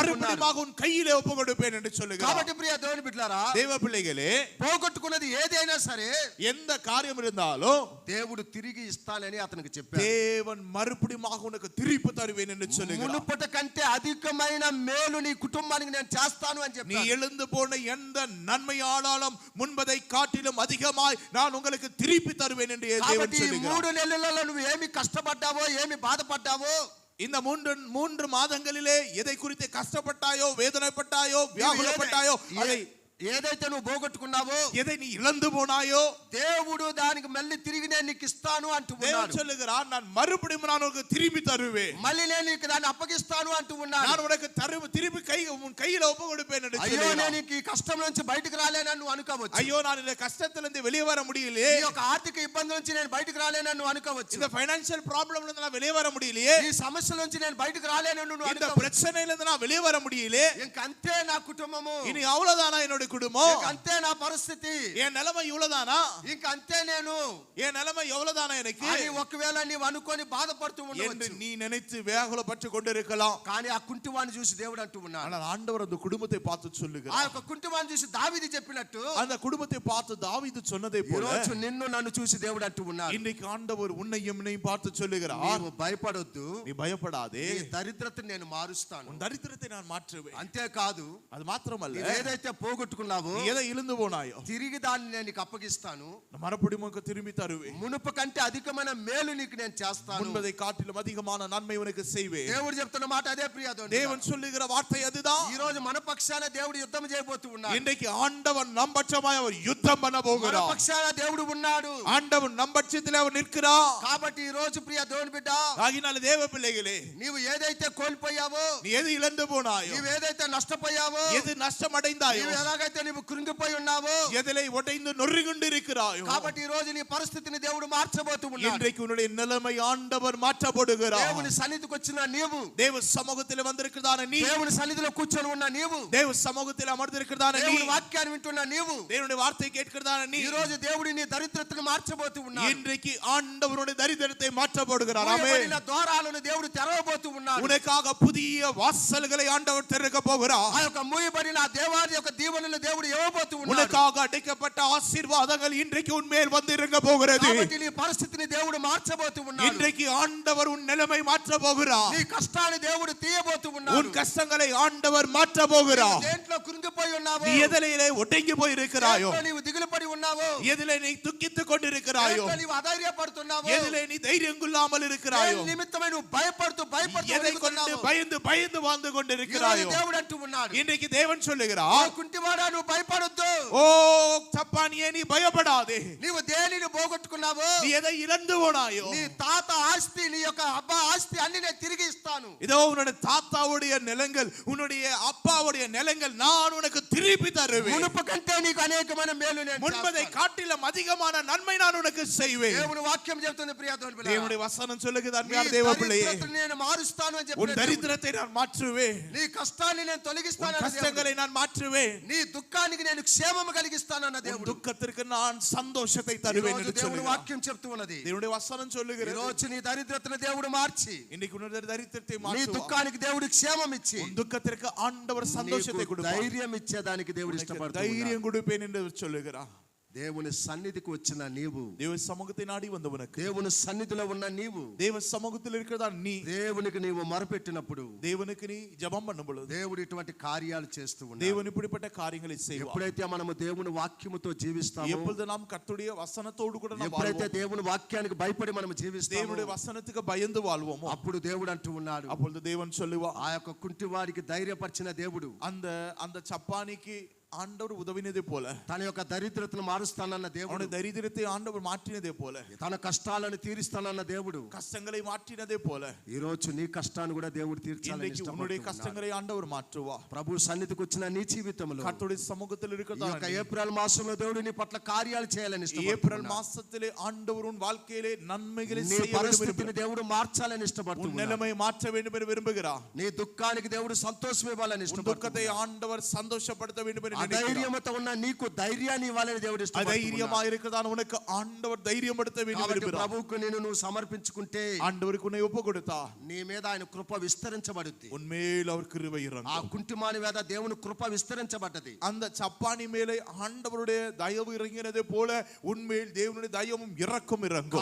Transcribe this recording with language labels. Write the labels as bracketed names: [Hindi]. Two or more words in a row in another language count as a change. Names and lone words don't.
[Tamil] மறுபடியுமாக உன் கையிலே ஒப்பு கொடுப்பேன் என்று சொல்லுகிறார். [Telugu] కాబట్టి ప్రియ దేవుని బిడ్డలారా, [Tamil] தேவ பிள்ளைகளே, [Telugu] పోగొట్టుకున్నది ఏదైనా సరే [Tamil] எந்த காரியம் இருந்தாலும் [Telugu] దేవుడు తిరిగి ఇస్తానని అతనికి చెప్పాడు. [Tamil] தேவன் மறுபடியுமாக உனக்கு திருப்பி தருவேன் என்று சொல்லுகிறார். [Telugu] మునుపటి కంటే అధికమైన మేలు నీ కుటుంబానికి నేను చేస్తాను అని [Tamil] நீ [Telugu] చెప్పాడు. [Tamil] எழுந்து போன எந்த நன்மையானாலும் முன்பதை காட்டிலும் அதிகமாய் நான் உங்களுக்கு திருப்பி தருவேன் என்று தேவன் [Telugu] కాబట్టి ఈ [Tamil] சொல்லுகிறார். [Telugu] 3 నెలలలో నువ్వు ఏమి కష్టపడ్డావో, ఏమి బాధపడ్డావో, [Tamil] இந்த மூன்று மாதங்களிலே எதை குறித்து கஷ்டப்பட்டாயோ, வேதனைப்பட்டாயோ, வியாகுலப்பட்டாயோ, அதை [Telugu] ఏదైతే నువ్వు పోగొట్టుకున్నావో, [Tamil] எதை நீ இழந்து போனாயோ, [Telugu] దేవుడు దానికి మళ్ళీ తిరిగి నేను నీకు ఇస్తాను అంటూ [Tamil] தேவன் [Telugu] ఉన్నాడు. [Tamil] சொல்லுகிறார், நான் மறுபடியும் நான் உனக்கு திருப்பி தருவேன். [Telugu] మళ్ళీ నేను నీకు దాన్ని అప్పగిస్తాను అంటూ ఉన్నాడు. [Tamil] நான் உனக்கு திருப்பி உன் கையில ஒப்பு கொடுப்பேன் என்று [Telugu] అయ్యో [Tamil] சொல்லுகிறார். [Telugu] నేను ఈ కష్టం నుంచి బయటకు రాలేనని నువ్వు అనుకోవచ్చు. [Tamil] ஐயோ நான் இந்த கஷ்டத்திலிருந்து வெளியே வர முடியலையே, [Telugu] ఈ యొక్క ఆర్థిక ఇబ్బంది నుంచి నేను బయటకు రాలేనని నువ్వు అనుకోవచ్చు. [Tamil] இந்த [English] financial problemல [Tamil] இருந்து நான் வெளியே வர முடியலையே, [Telugu] ఈ సమస్యల నుంచి నేను బయటకు రాలేనని నువ్వు [Tamil] இந்த [Telugu] అనుకోవచ్చు. [Tamil] பிரச்சனையில இருந்து நான் வெளியே வர முடியலையே, [Telugu] ఇంకంతే నా కుటుంబము, [Tamil] இனி அவ்வளவுதானா என்னோட குடும்பம், [Telugu] ఇంకంతే నా పరిస్థితి, [Tamil] என் நிலைமை இவ்வளவுதானா, [Telugu] ఇంకంతే నేను [Tamil] என் நிலைமை எவ்வளவுதானா எனக்கு [Telugu] అని ఒకవేళ నీవు అనుకొని బాధపడుతూ [Tamil] என்று [Telugu] ఉండవచ్చు. [Tamil] நீ நினைத்து வேகுலப்பட்டு கொண்டிருக்கலாம். [Telugu] కానీ ఆ కుంటివాణ్ణి చూసి దేవుడు అంటూ ఉన్నాడు. [Tamil] ஆனால் ஆண்டவர் அந்த குடும்பத்தை பார்த்து [Telugu] ఆ [Tamil] சொல்லுகிறார். [Telugu] యొక్క కుంటివాణ్ణి చూసి దావీదు చెప్పినట్టు, [Tamil] அந்த குடும்பத்தை பார்த்து தாவீது சொன்னதை [Telugu] ఈ [Tamil] போல [Telugu] రోజు నిన్ను నన్ను చూసి దేవుడు అంటూ ఉన్నాడు. [Tamil] இன்றைக்கு ஆண்டவர் உன்னையும் என்னையும் பார்த்து சொல்லுகிறார், [Telugu] నీవు భయపడొద్దు, [Tamil] நீ பயப்படாதே, [Telugu] నీ దరిద్రతను నేను మారుస్తాను. [Tamil] உன் தரித்திரத்தை நான் மாற்றுவேன். [Telugu] అంతేకాదు, [Tamil] அது மாத்திரமல்ல, [Telugu] నీవు ఏదైతే పోగొట్టుకున్నావో [Tamil] நீ எதை இழந்து போனாயோ [Telugu] తిరిగి దాన్ని నేను నీకు అప్పగిస్తాను. [Tamil] மறுபடியும் உனக்கு திரும்பி தருவேன். [Telugu] మునుపు కంటే అధికమైన మేలు నీకు నేను చేస్తాను. [Tamil] முன்பதை காட்டிலும் அதிகமான நன்மை உனக்கு செய்வேன். [Telugu] దేవుడు చెప్తున్న మాట అదే ప్రియ దేవుని. [Tamil] தேவன் சொல்லுகிற வார்த்தை அதுதான். [Telugu] ఈ రోజు మన పక్షాన దేవుడు యుద్ధం చేయబోతూ ఉన్నాడు. [Tamil] இன்றைக்கு ஆண்டவன் நம் பட்சமாய் அவர் யுத்தம் பண்ண [Telugu] మన [Tamil] போகிறார். [Telugu] పక్షాన దేవుడు ఉన్నాడు. [Tamil] ஆண்டவன் நம் பட்சத்தில் அவர் நிற்கிறார். [Telugu] కాబట్టి ఈ రోజు ప్రియ దేవుని బిడ్డ, [Tamil] ஆகினால தேவ பிள்ளைகளே, [Telugu] నీవు ఏదైతే కోల్పోయావో, [Tamil] நீ எது இழந்து போனாயோ, [Telugu] నీవు ఏదైతే నష్టపోయావో, [Tamil] எது నష్టం అடைந்தாయో, [Telugu] నీవు ఎలాగైతే నీవు కృంగిపోయి ఉన్నావో, [Tamil] எதிலே உடைந்து நொறுங்குண்டு இருக்கிறாயோ, [Telugu] కాబట్టి ఈ రోజు నీ పరిస్థితిని దేవుడు మార్చబోతూ ఉన్నాడు. [Tamil] இன்றைக்கு உன்னுடைய நிலைமை ஆண்டவர் மாற்றப்படுகிறார். [Telugu] దేవుని సన్నిధికి వచ్చిన నీవు, [Tamil] தேவ சமூகத்தில் வந்திருக்கிறதான நீ, [Telugu] దేవుని సన్నిధిలో కూర్చొని ఉన్న నీవు, [Tamil] தேவ சமூகத்தில் அமர்ந்திருக்கிறதான நீ, [Telugu] దేవుని వాక్యాన్ని వింటున్న నీవు, [Tamil] தேவனுடைய வார்த்தை கேட்கிறதான நீ, [Telugu] ఈ రోజు దేవుడు నీ దరిద్రతను మార్చబోతూ ఉన్నాడు. [Tamil] இன்றைக்கு ஆண்டவருடைய தரித்திரத்தை மாற்றப்படுகிறார். ஆமென். [Telugu] మూయబడిన ద్వారాలను దేవుడు తెరవబోతూ ఉన్నాడు. [Tamil] உனக்காக புதிய வாசல்களை ஆண்டவர் திறக்க போகிறார். [Telugu] ఆ యొక్క మూయబడిన దేవాది యొక్క దీవెనలు దేవుడు ఇవ్వబోతూ ఉన్నాడు. [Tamil] உனக்காக அடைக்கப்பட்ட ஆசீர்వాదங்கள் இன்றைக்கு உன்மேல் வந்து இறங்க போகிறது. [Telugu] కాబట్టి నీ పరిస్థితిని దేవుడు మార్చబోతూ ఉన్నాడు. [Tamil] இன்றைக்கு ஆண்டவர் உன் நிலைமை மாற்ற போகிறார். [Telugu] నీ కష్టాన్ని దేవుడు తీయబోతూ ఉన్నాడు. [Tamil] உன் கஷ்டங்களை ஆண்டவர் மாற்ற போகிறார். [Telugu] దేంట్లో కృంగిపోయి ఉన్నావో, [Tamil] நீ எதிலே ஒடுங்கி போய் இருக்கிறாயோ, [Telugu] దేంట్లో నీవు దిగులు పడి ఉన్నావో, [Tamil] எதிலே நீ துக்கித்துக் கொண்டிருக்கிறாயோ, [Telugu] దేంట్లో నీవు అధైర్యపడుతున్నావో, [Tamil] எதிலே நீ தைரியம் கொள்ளாமல் இருக்கிறாயோ, [Telugu] దేని నిమిత్తమై నువ్వు భయపడుతూ [Tamil] எதை கொண்டு பயந்து பயந்து வாழ்ந்து கொண்டிருக்கிறாயோ, [Telugu] దేవుడు అంటూ ఉన్నాడు. [Tamil] இன்றைக்கு தேவன் [Telugu] ఓ [Tamil] சொல்லுகிறார், [Telugu] కుంటివాడా నువ్వు భయపడొద్దు. [Tamil] ஓ சப்பானியே நீ பயப்படாதே. [Telugu] నీవు దేనిని పోగొట్టుకున్నావో, [Tamil] நீ எதை இழந்து போனாயோ, [Telugu] నీ తాత ఆస్తి, నీ యొక్క అబ్బా ఆస్తి అన్ని నేను తిరిగి ఇస్తాను. [Tamil] இதோ உன்னுடைய தாத்தாவுடைய நிலங்கள், உன்னுடைய அப்பாவுடைய நிலங்கள் நான் உனக்கு திருப்பி தருவேன். [Telugu] మునుపు కంటే నీకు అనేకమైన మేలు నేను [Tamil] முன்பதை [Telugu] చేస్తాను. [Tamil] காட்டிலும் அதிகமான நன்மை நான் உனக்கு செய்வேன். [Telugu] దేవుని వాక్యం చెప్తుంది ప్రియ దేవుని బిడ్డ. [Tamil] தேவனுடைய வசனம் சொல்லுகிறது, [Telugu] నీ [Tamil] அருமையான தேவ பிள்ளையே, [Telugu] దరిద్రతను నేను మారుస్తాను అని [Tamil] உன் [Telugu] చెప్పిన [Tamil] தரித்திரத்தை நான் மாற்றுவேன், [Telugu] నీ కష్టాన్ని నేను [Tamil] உன் [Telugu] తొలగిస్తాను అన్న దేవుడు. [Tamil] கஷ்டங்களை நான் மாற்றுவேன், [Telugu] నీ దుఃఖానికి నేను క్షేమము కలిగిస్తాను అన్న [Tamil] உன் [Telugu] దేవుడు. [Tamil] துக்கத்திற்கு நான் சந்தோஷத்தை [Telugu] ఈ [Tamil] தருவேன் [Telugu] రోజు [Tamil] என்று [Telugu] దేవుని [Tamil] சொல்லுகிறார். [Telugu] వాక్యం చెప్తూ ఉన్నది. [Tamil] தேவனுடைய வசனம் [Telugu] ఈ [Tamil] சொல்லுகிறது, [Telugu] రోజు నీ దరిద్రతను దేవుడు మార్చి, [Tamil] இன்னைக்கு உன்னுடைய தரித்திரத்தை [Telugu] నీ [Tamil] மாற்றுவார். [Telugu] దుఃఖానికి దేవుడు క్షేమం ఇచ్చి, [Tamil] உன் துக்கத்திற்கு ஆண்டவர் சந்தோஷத்தை [Telugu] నీకు [Tamil] கொடுப்பார். [Telugu] ధైర్యం ఇచ్చేదానికి దేవుడు [Tamil] உனக்கு [Telugu] ఇష్టపడుతున్నాడు. [Tamil] தைரியம் கொடுப்பேன் என்று சொல்லுகிறார். [Telugu] దేవుని సన్నిధికి వచ్చిన నీవు, [Tamil] தேவ சமூகத்தை நாடி வந்தவனுக்கு, [Telugu] దేవుని సన్నిధిలో ఉన్న నీవు, [Tamil] தேவ சமூகத்தில் இருக்கிறதா நீ, [Telugu] దేవునికి నీవు మొరపెట్టినప్పుడు [Tamil] தேவனுக்கு நீ ஜெபம் பண்ணும் பொழுது [Telugu] దేవుడు ఇటువంటి కార్యాలు చేస్తూ ఉన్నాడు. [Tamil] தேவன் இப்படிப்பட்ட காரியங்களை செய்வார். [Telugu] ఎప్పుడైతే మనము దేవుని వాక్యముతో జీవిస్తామో, [Tamil] எப்பொழுது நாம் கர்த்தருடைய வசனத்தோடு கூட நாம் [Telugu] ఎప్పుడైతే [Tamil] வாழ்வோம், [Telugu] దేవుని వాక్యానికి భయపడి మనం జీవిస్తామో, [Tamil] தேவனுடைய வசனத்துக்கு பயந்து வாழ்வோமோ, [Telugu] అప్పుడు దేవుడు అంటూ ఉన్నాడు, [Tamil] அப்பொழுது தேவன் சொல்லுவார், [Telugu] ఆ యొక్క కుంటివాడికి ధైర్యపరిచిన దేవుడు, [Tamil] அந்த சப்பானிக்கு ஆண்டவர் உதவினதே போல, [Telugu] తన యొక్క దరిద్రతను మారుస్తానన్న దేవుడు, [Tamil] அவனுடைய தரித்திரத்தை ஆண்டவர் மாற்றினதே போல, [Telugu] తన కష్టాలను తీరుస్తానన్న దేవుడు, [Tamil] கஷ்டங்களை மாற்றினதே போல, [Telugu] ఈ రోజు నీ కష్టాన్ని కూడా దేవుడు తీర్చాలని [Tamil] இன்றைக்கு உன்னுடைய [Telugu] ఇష్టపడుతున్నాడు. [Tamil] கஷ்டங்களை ஆண்டவர் மாற்றுவா. [Telugu] ప్రభు సన్నిధికి వచ్చిన నీ జీవితంలో [Tamil] கர்த்தருடைய சமூகத்தில் [Telugu] ఈ యొక్క [Tamil] இருக்கிறதா [Telugu] ఏప్రిల్ మాసంలో దేవుడు నీ పట్ల కార్యాలు చేయాలని [Tamil] ஏப்ரல் [Telugu] ఇష్టపడుతున్నాడు. [Tamil] மாசத்திலே ஆண்டவர் உன் வாழ்க்கையிலே நன்மைகளை [Telugu] నీ [Tamil] செய்ய வேண்டும் என்று [Telugu] పరిస్థితిని దేవుడు మార్చాలని [Tamil] உன் [Telugu] ఇష్టపడుతున్నాడు. [Tamil] நிலைமை மாற்ற வேண்டும் என்று விரும்புகிறார். [Telugu] నీ దుఃఖానికి దేవుడు సంతోషం ఇవ్వాలని [Tamil] உன் [Telugu] ఇష్టపడుతున్నాడు. [Tamil] துக்கத்தை ஆண்டவர் சந்தோஷப்படுத்த வேண்டும் என்று நினைக்கிறார். [Telugu] అధైర్యముతో ఉన్న నీకు ధైర్యాన్ని ఇవ్వాలని దేవుడు ఇష్టపడుతున్నాడు. [Tamil] அதைரியமா இருக்கிறதான உனக்கு ஆண்டவர் தைரியப்படுத்த வேண்டும் [Telugu] కాబట్టి [Tamil] விரும்புகிறார். [Telugu] ప్రభువుకు నువ్వు సమర్పించుకుంటే [Tamil] ஆண்டவருக்கு உன்னை ஒப்பு கொடுத்தா [Telugu] నీ మీద ఆయన కృప విస్తరించబడుద్ది. [Tamil] உன்மேல் அவர் கிருபை [Telugu] ఆ [Tamil] இறங்கும். [Telugu] కుంటిమాని మీద దేవుని కృప విస్తరించబడ్డది. [Tamil] அந்த சப்பானி மேலே ஆண்டவருடைய தயவு இறங்கினதே போல உன்மேல் தேவனுடைய தயவும் இரக்கம் இறங்கும்.